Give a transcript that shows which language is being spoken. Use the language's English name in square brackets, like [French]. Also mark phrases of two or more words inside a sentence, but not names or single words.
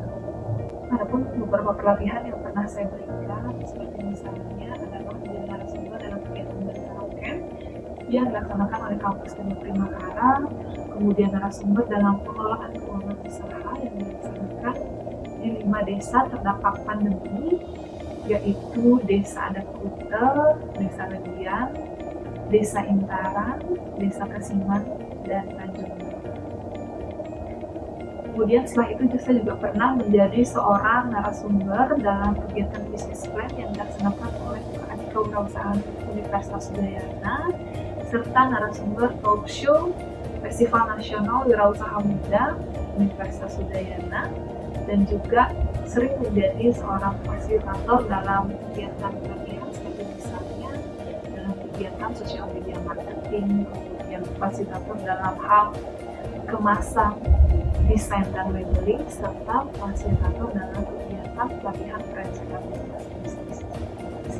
[Indonesian] Adapun beberapa pelatihan yang pernah saya berikan, seperti misalnya adalah menjadi narasumber dalam kegiatan Berkaro Camp yang dilaksanakan oleh kampus Teknik Makassar, kemudian narasumber dalam pengelolaan keuangan usaha yang dilaksanakan di 5 desa terdampak pandemi, yaitu Desa Adat Kute, Desa Legian, Desa Intaran, Desa Kasiman, dan Tanjung. Kemudian setelah itu saya juga pernah menjadi seorang narasumber dalam kegiatan bisnis plan yang dilaksanakan oleh UKM Kewirausahaan Universitas Udayana, serta narasumber [English] talk show [Indonesian] Festival Nasional Wirausaha Muda Universitas Udayana, dan juga sering menjadi seorang fasilitator dalam kegiatan pelatihan seperti misalnya dalam kegiatan [English] sosial media marketing, [Indonesian] kemudian fasilitator dalam hal kemasan, desain dan labeling, serta fasilitator dalam kegiatan pelatihan perencanaan bisnis.